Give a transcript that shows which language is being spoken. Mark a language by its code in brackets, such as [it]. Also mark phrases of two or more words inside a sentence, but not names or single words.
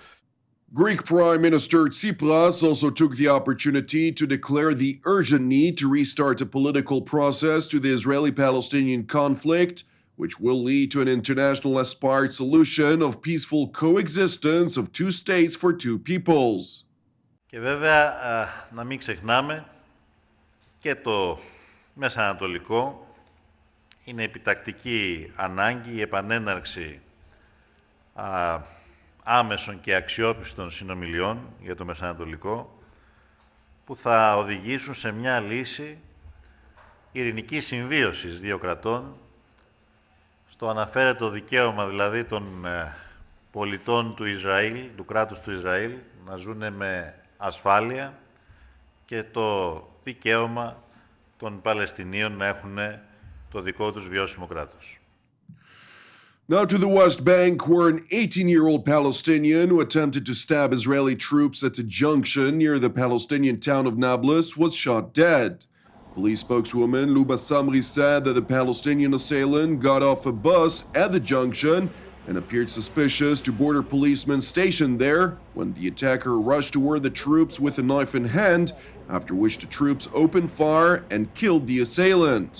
[en] Greek Prime Minister Tsipras also took the opportunity to declare the urgent need to restart a political process to the Israeli-Palestinian conflict, which will lead to an international aspired solution of peaceful coexistence of two states for two peoples. [el] Και βέβαια να μην ξεχνάμε και το Μεσανατολικό είναι επιτακτική ανάγκη η επανέναρξη άμεσων και αξιόπιστων συνομιλιών για το Μεσανατολικό που θα οδηγήσουν σε μια λύση ειρηνικής συμβίωσης δύο κρατών στο αναφέρετο δικαίωμα δηλαδή των πολιτών του Ισραήλ, του κράτους του Ισραήλ, να ζουν με ασφάλεια και το δικαίωμα των Παλαιστινίων να έχουν το δικό τους βιώσιμο κράτος. [en] Now to the West Bank, where an 18-year-old Palestinian who attempted to stab Israeli troops at a junction near the Palestinian town of Nablus was shot dead. Police spokeswoman Luba Samri said that the Palestinian assailant got off a bus at the junction and appeared suspicious to border policemen stationed there when the attacker rushed toward the troops with a knife in hand, after which the troops opened fire and killed the assailant.